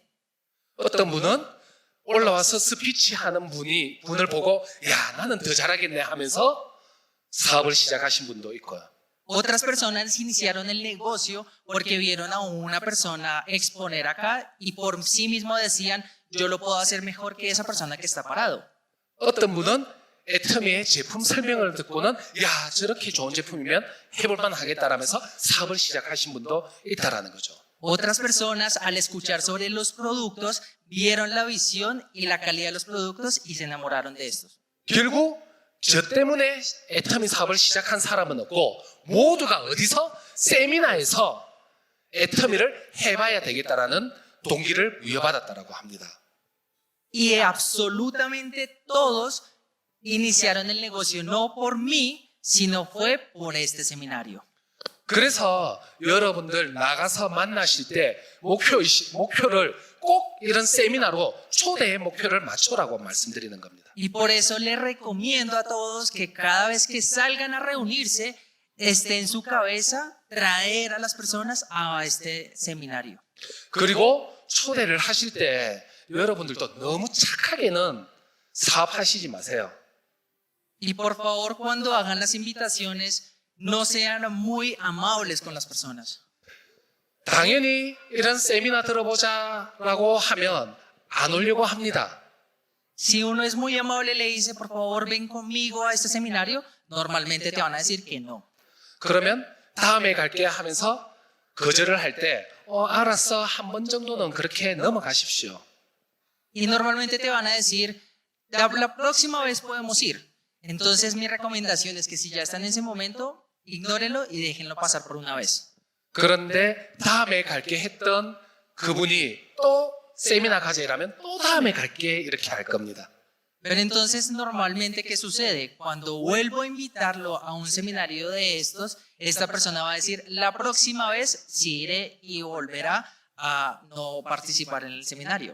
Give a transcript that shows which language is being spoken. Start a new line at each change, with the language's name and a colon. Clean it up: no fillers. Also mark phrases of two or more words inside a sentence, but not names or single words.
Korean: 어떤 분은 올라와서 스피치 하는 분을 보고 야 나는 더 잘하겠네 하면서 사업을 시작하신 분도 있고요.
Spanish: otras personas iniciaron el negocio porque vieron a una persona exponer acá y por sí mismo decían, yo lo puedo hacer mejor que esa persona que está parado.
Korean: 어떤 분은 애터미의 제품 설명을 듣고는 야 저렇게 좋은 제품이면 해볼만 하겠다라면서 사업을 시작하신 분도 있다라는 거죠.
Spanish: Otras personas al escuchar sobre los productos vieron la visión y la calidad de los productos y se enamoraron de estos.
Korean: 결국 저 때문에 애터미 사업을 시작한 사람은 없고 모두가 어디서 세미나에서 애터미를 해봐야 되겠다라는 동기를 부여받았다라고 합니다.
Spanish: Y absolutamente todos iniciaron el negocio no por mí, sino fue por este seminario.
Korean: 그래서 여러분들 나가서 만나실 때 목표를 꼭 이런 세미나로 초대의 목표를 맞추라고 말씀드리는 겁니다.
Spanish: Y por eso les recomiendo a todos que cada vez que salgan a reunirse, esté en su cabeza traer a las personas a este seminario.
Korean: 그리고 초대를 하실 때 여러분들도 너무 착하게는 사업하시지 마세요.
Spanish: Y por favor, cuando hagan las invitaciones, no sean muy amables con las personas.
Korean: 당연히 이런 세미나 들어보자라고 하면 안 오려고 합니다.
Spanish: Si uno es muy amable y le dice, por favor, ven conmigo a este seminario, normalmente te van a decir que no.
Korean: 그러면 다음에 갈게 하면서 거절을 할 때 알았어 한 번 정도는 그렇게 넘어가십시오.
Spanish: Y normalmente te van a decir, la próxima vez podemos ir. Entonces mi recomendación es que si ya están en ese momento, ignórenlo y déjenlo pasar por una vez.
Korean: 그런데 다음에 갈게 했던 그분이 또 세미나 가재라면 또 다음에 갈게 이렇게 할 겁니다.
Spanish: Pero entonces normalmente, ¿qué sucede? Cuando vuelvo a invitarlo a un seminario de estos, esta persona va a decir, la próxima vez sí iré y volverá a no participar en el seminario.